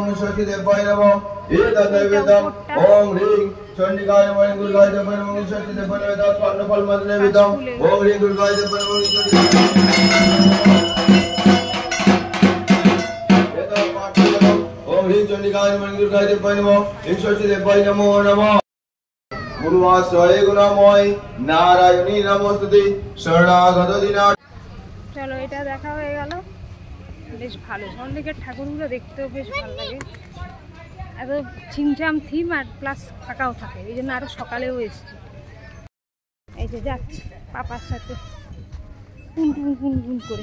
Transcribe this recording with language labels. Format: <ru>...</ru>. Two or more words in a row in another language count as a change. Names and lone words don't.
<sa>शक्ति देवाय नमः एतत् नैवेद्यम् ओम ह्रीं चंडिकाय नमः दुर्गाय देवाय नमः शक्ति देवाय नमः एतत् फल मद नैवेद्यम् ओम ह्रीं दुर्गाय देवाय नमः ओम ह्रीं चंडिकाय नमः दुर्गाय देवाय नमः शक्ति देवाय नमो नमः गुरुवासय गुणमय नारायणी नमोस्तुते शरणागत दिना।</sa> <bn>চলো এটা দেখা হয়ে গেল। বেশ ভালো, সল্টলেকের ঠাকুরগুলো দেখতেও বেশ ভালো লাগে। এত ছিমছাম থিম আর প্লাস ফাঁকাও থাকে, এই জন্য আরো সকালেও এসেছি। এই যে যাচ্ছি পাপার সাথে কুন কুন কুন কুন করে।</bn>